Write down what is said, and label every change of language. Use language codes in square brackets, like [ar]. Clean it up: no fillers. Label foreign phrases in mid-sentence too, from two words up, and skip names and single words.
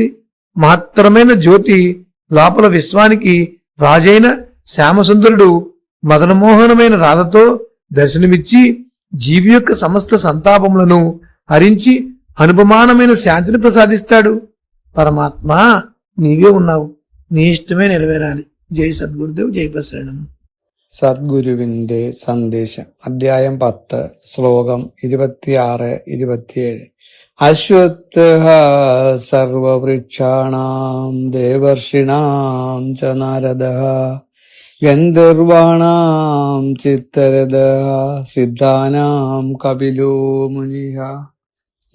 [te] మహత్తరమైన జ్యోతి లోపల విశ్వానికి రాజైన శ్యామసుందరుడు మదనమోహనమైన రాధతో దర్శనమిచ్చి జీవి యొక్క సమస్త సంతాపములను హరించి అనుపమానమైన శాంతిని ప్రసాదిస్తాడు. పరమాత్మ నీవే ఉన్నావు, నీ ఇష్టమే నెరవేరాలి. జై సద్గురుదేవ్. జై ప్రసరణం. [ml] സദ്ഗുരുവിന്റെ സന്ദേശം. അധ്യായം 10 ശ്ലോകം 26-27. [sa] अश्वत्थः सर्ववृक्षाणां देवर्षिणां च नारदः गन्धर्वाणां चित्तरथः सिद्धानां कपिलो मुनिः.